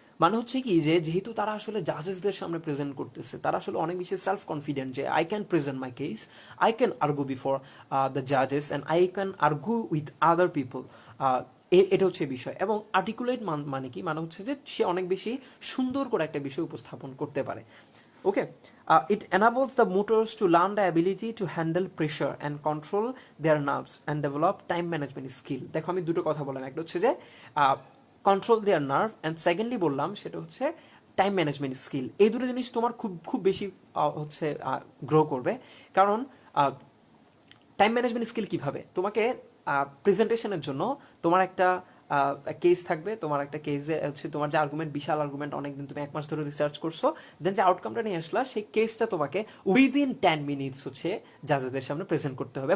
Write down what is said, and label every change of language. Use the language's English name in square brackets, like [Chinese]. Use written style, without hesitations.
[Bangla] মানে হচ্ছে কি, যে যেহেতু তারা আসলে জাজেসদের সামনে প্রেজেন্ট করতেছে, তারা আসলে অনেক বেশি সেলফ কনফিডেন্ট, যে [English] I can present my case, I can argue before the জাজেস and I can argue with other people. [Bangla] এটা হচ্ছে বিষয়। এবং আর্টিকুলেট মানে কি, মানে হচ্ছে যে সে অনেক বেশি সুন্দর করে একটা বিষয় উপস্থাপন করতে পারে। [English] Okay, it enables the motors to learn the ability to handle pressure and control their nerves and develop time management skill. [Bangla] দেখো আমি দুটো কথা বললাম, একটা হচ্ছে যে [English] control their nerve, [Bangla] and secondly বললাম সেটা হচ্ছে টাইম ম্যানেজমেন্ট স্কিল। এই দুটো জিনিস তোমার খুব খুব বেশি হচ্ছে গ্রো করবে। কারণ টাইম ম্যানেজমেন্ট স্কিল কিভাবে, তোমাকে প্রেজেন্টেশনের জন্য তোমার একটা কেস থাকবে, তোমার একটা কেসে হচ্ছে তোমার যে আর্গুমেন্ট, বিশাল আর্গুমেন্ট, অনেকদিন তুমি 1 মাস ধরে রিসার্চ করছো, দেন যে আউটকামটা নিয়ে আসলা, সেই কেসটা তোমাকে উইদিন 10 minutes হচ্ছে জাজেসদের সামনে প্রেজেন্ট করতে হবে।